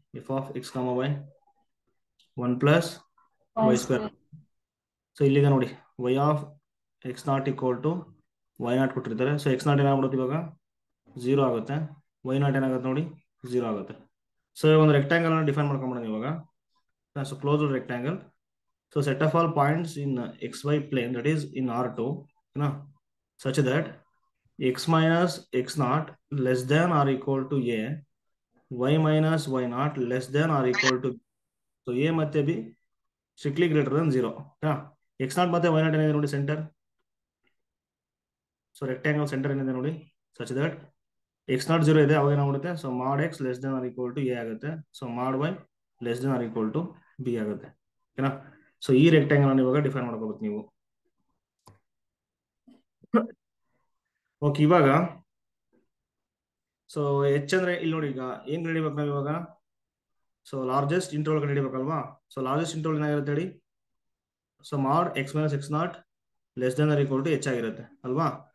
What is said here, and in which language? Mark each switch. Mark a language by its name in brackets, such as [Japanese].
[English] F of x comma y 1 plus y square. [Kannada] So ಇಲ್ಲಿದೆ ನೋಡಿ, Y of X not equal to why not ಕೊಟ್ಟಿರ್ತಾರೆ. So X not ಏನಾಗ್ಬಿಡುತ್ತೆ ಇವಾಗ 0 ಆಗುತ್ತೆ, why not ಏನಾಗುತ್ತೆ ನೋಡಿ 0 ಆಗುತ್ತೆ. ಸೊ ಇವಾಗ ಒಂದು ರೆಕ್ಟಾಂಗಲ್ ಅನ್ನು ಡಿಫೈನ್ ಮಾಡ್ಕೊಂಡ್ಬಿಡೋಣ ಇವಾಗ. [English] So close rectangle. So set of all points in xy plane, that is in R2, such that x minus x naught less than or equal to a, y minus y naught less than or equal to, so a ಮತ್ತೆ b strictly greater than 0. [Kannada] x naught ಮತ್ತೆ y naught ಏನಿದೆ ನೋಡಿ centre. [English] so rectangle centre [Kannada] ಏನಿದೆ ನೋಡಿ, [English] such that x naught 0 [Kannada] ಇದೆ, ಅವಾಗ ಏನಾಗ್ಬಿಡುತ್ತೆ, [English] So mod x less than or equal to a ಆಗುತ್ತೆ. So mod y less than or equal to b ಆಗುತ್ತೆ. [Kannada] ಓಕೆನಾ? ಸೊ ಈ ರೆಕ್ಟಾಂಗಲ್ ಅನ್ನು ಇವಾಗ ಡಿಫೈನ್ ಮಾಡ್ಕೋಬೇಕು ನೀವು. ಓಕೆ, ಇವಾಗ ಸೊ ಎಚ್ ಅಂದ್ರೆ ಇಲ್ಲಿ ನೋಡಿ, ಈಗ ಏನ್ ಕಂಡಿಡ್ಬೇಕು ನಾವು ಇವಾಗ? So largest interval ಕಂಡಿಡಿಬೇಕಲ್ವಾ? So largest interval ಏನಾಗಿರುತ್ತೆ ಹೇಳಿ? So [English] mod x minus x naught less than or equal to h [Kannada] ಆಗಿರುತ್ತೆ ಅಲ್ವಾ?